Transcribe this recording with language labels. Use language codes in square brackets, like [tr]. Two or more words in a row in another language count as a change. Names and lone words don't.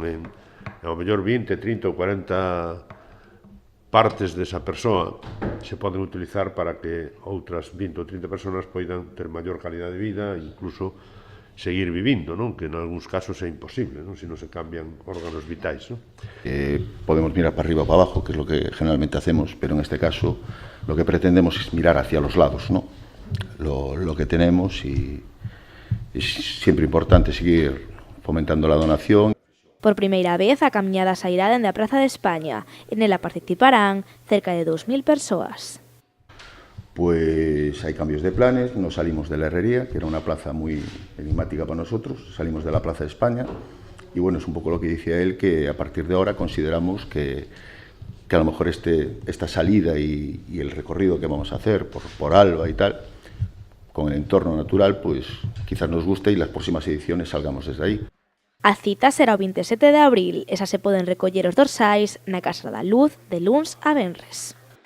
[gl] Ao mellor 20, 30 ou 40 partes desa persoa se poden utilizar para que outras 20 ou 30 persoas poidan ter maior calidad de vida e incluso seguir vivindo, non? Que en algúns casos é imposible, non? Se non se cambian órganos vitais, non? [es] Podemos mirar para arriba o para abajo, que es lo que generalmente hacemos, pero en este caso lo que pretendemos es mirar hacia los lados, ¿no? Lo que tenemos, y es siempre importante seguir fomentando la donación. [gl] Por primeira vez, a camiñada sairá dende a Praza de España. En ela participarán cerca de 2000 persoas. [es] Pues hay cambios de planes, nos salimos de la Herrería, que era una plaza muy enigmática para nosotros, salimos de la Plaza de España, y bueno, es un poco lo que decía él, que a partir de ahora consideramos que a lo mejor esta salida y el recorrido que vamos a hacer por Alba y tal, con el entorno natural, pues quizás nos guste y las próximas ediciones salgamos desde ahí. [gl] A cita será o 27 de abril, e xa se poden recoller os dorsais na Casa da Luz de luns a venres.